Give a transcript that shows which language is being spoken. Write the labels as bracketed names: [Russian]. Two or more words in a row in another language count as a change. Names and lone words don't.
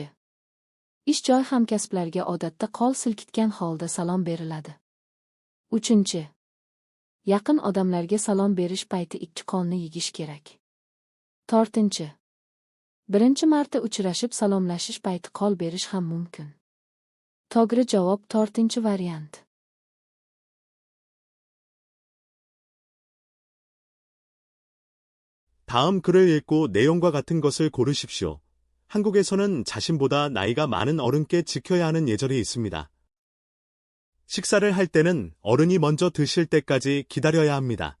[Uzbek] Ish joy hamkasblariga odatda qo'l silkitgan holda salom beriladi. Uchinchi. Yaqin odamlarga salom berish payti ikki qo'lni yegish kerak. To'rtinchi. Birinchi marta uchrashib salomlashish payti qo'l berish ham mumkin. To'g'ri javob to'rtinchi variant. [Korean] 다음 글을 읽고 내용과 같은 것을 고르십시오. 한국에서는 자신보다 나이가 많은 어른께 지켜야 하는 예절이 있습니다. 식사를 할 때는 어른이 먼저 드실 때까지 기다려야 합니다.